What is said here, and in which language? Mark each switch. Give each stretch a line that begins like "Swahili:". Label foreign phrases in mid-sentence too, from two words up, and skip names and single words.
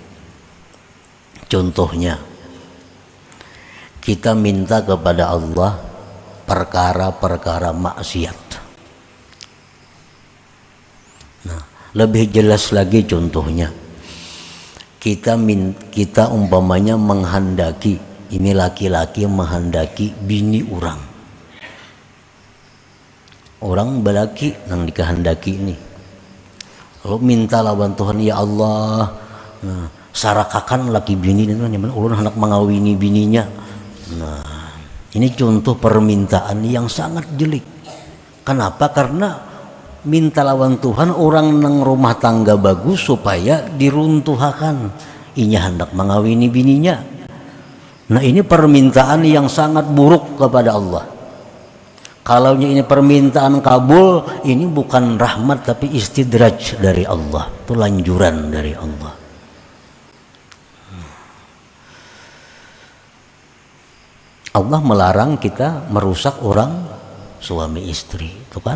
Indonesian: Contohnya, kita minta kepada Allah perkara-perkara maksiat.
Banjar: Nah, lebih jelas lagi contohnya, kita umpamanya menghendaki, ini laki-laki menghendaki bini orang belaki nang dikehendaki ini, lalu minta lawan Tuhan, ya Allah, nah, sarakakan laki bini ini nyaman ulun hendak mengawini bininya.
Indonesian: Nah, ini contoh permintaan yang sangat jelek. Kenapa?
Banjar: Karena minta lawan Tuhan orang nang rumah tangga bagus supaya diruntuhakan, inya hendak mengawini bininya.
Indonesian: Nah, ini permintaan yang sangat buruk kepada Allah. Kalau ini permintaan kabul, ini bukan rahmat tapi istidraj dari Allah, itu lanjuran dari Allah. Allah melarang kita merusak orang suami istri, itu kan?